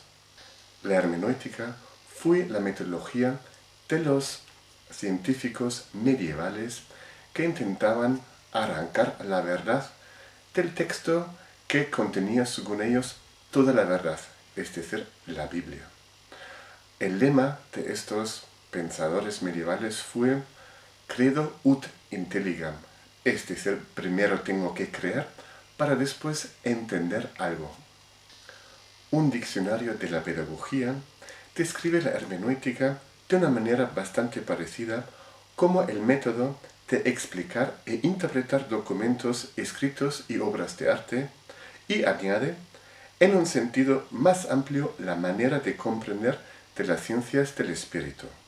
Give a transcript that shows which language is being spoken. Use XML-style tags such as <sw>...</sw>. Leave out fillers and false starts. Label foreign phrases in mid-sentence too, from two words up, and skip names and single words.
<es>La hermenéutica fue la metodología de los científicos medievales que intentaban arrancar la verdad del texto que contenía, según ellos, toda la verdad, es decir, la Biblia. El lema de estos pensadores medievales fue</es> <la>credo ut intelligam,</la> <es>es decir, primero tengo que creer para después entender algo. Un diccionario de la pedagogía describe la hermenéutica de una manera bastante parecida como el método de explicar e interpretar documentos escritos y obras de arte, y añade, en un sentido más amplio, la manera de comprender de las ciencias del espíritu.</es>